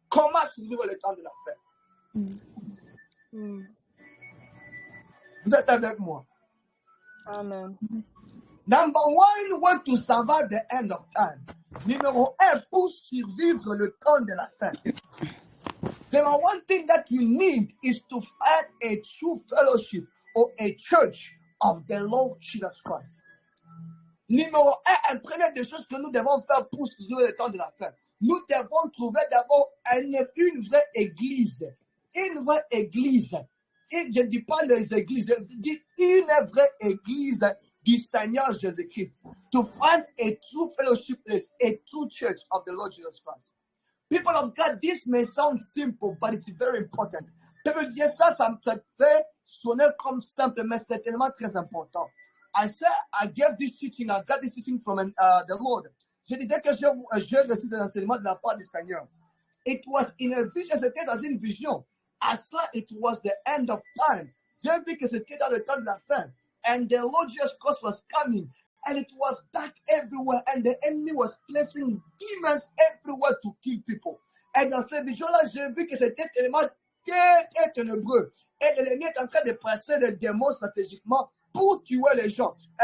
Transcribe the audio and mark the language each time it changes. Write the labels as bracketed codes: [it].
[fr] Comment survivre le temps de la fin? Vous êtes avec moi? Amen. [en] Number one way to survive the end of time. [fr] Numéro 1, pour survivre le temps de la fin. [en] The one thing that you need is to find a true fellowship or a church of the Lord Jesus Christ. [fr] Numéro 1, première des choses que nous devons faire pour survivre le temps de la fin. Nous devons trouver d'abord une vraie église. Une vraie église. Et je ne dis pas les églises, je dis une vraie église du Seigneur Jésus-Christ. [en] To find a true fellowship place, a true church of the Lord Jesus Christ. People of God, this may sound simple, but it's very important. [fr] Je peux dire ça, ça me fait sonner comme simple, mais c'est tellement très important. [en] I said, I got this teaching from the Lord. [fr] Je disais que j'ai reçu cet enseignement de la part du Seigneur. [en] It was in a vision, [fr] c'était dans une vision. [en] I saw it was the end of time. [fr] J'ai vu que c'était dans le temps de la fin. [en] And the Lord Jesus Christ was coming. And it was dark everywhere. And the enemy was placing demons everywhere to kill people. [fr] Et dans cette vision-là, j'ai vu que c'était tellement très ténébreux. Et l'ennemi est en train de placer les démons stratégiquement pour tuer les gens.